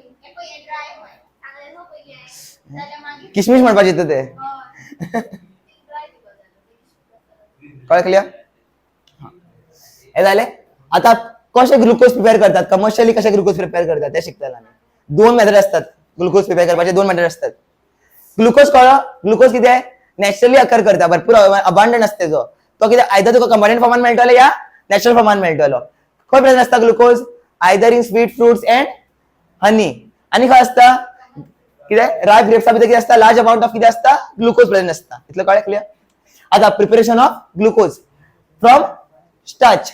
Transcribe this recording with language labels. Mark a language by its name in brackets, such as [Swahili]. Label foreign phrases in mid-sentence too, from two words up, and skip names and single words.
[Konkani] किशमिश म्हणपाचे ते कळलं? हे झाले. आता कसे ग्लुकोज प्रिपेअर करतात? कमर्शियली कसे ग्लुकोज प्रिपेअर करतात ते शिकतला आम्ही. 2 मेथड असतात ग्लुकोज प्रिपेअर करपाचे. 2 मेथड असतात. ग्लुकोज कळलं? ग्लुकोज किती आहे? [English] naturally occur [Konkani] करता, भरपूर अबांडंट असते तो कितें आयदर तुका कंबायंड फॉर्मान मेळटलो या नॅचरल फॉर्मान मेळटलो. खंय प्रेझेंट असता ग्लुकोज? [English] either in sweet fruits and honey. [Konkani] आनी खंय असता? कितें राय ग्रेप्सा भितर कितें असता? [English] large amount of [Konkani] कितें असता? ग्लुकोज प्रेझेंट असता. इतलें कळ्ळें? क्लियर? [English] आता preparation of glucose from starch.